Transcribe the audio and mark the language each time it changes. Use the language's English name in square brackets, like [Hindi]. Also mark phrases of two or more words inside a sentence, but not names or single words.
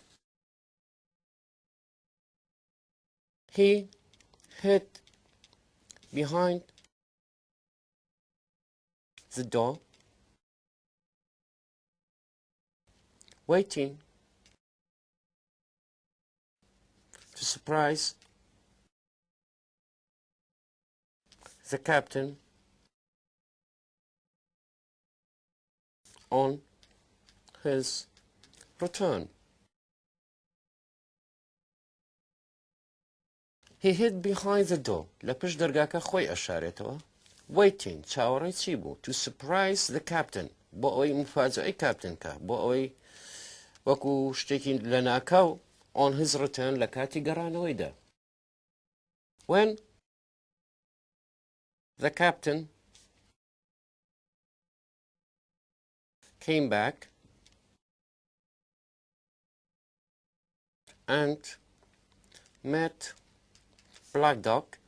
[English] He hid behind the door, waiting to surprise the captain on his return. He hid behind the door. [Central Kurdish] لپش درگاکە خۆی ئەشارێتەوە. Waiting, چاوەڕێی چی بوو? [English] To surprise the captain. [Central Kurdish] بۆ ئەوەی مفاجئەی کاپتن کە بۆ ئەوەی وەکو شتێکی لە ناکاو [English] on his return [Central Kurdish] لە کاتی گەڕانەوەیدا. [English] When the captain came back and met Black Dog.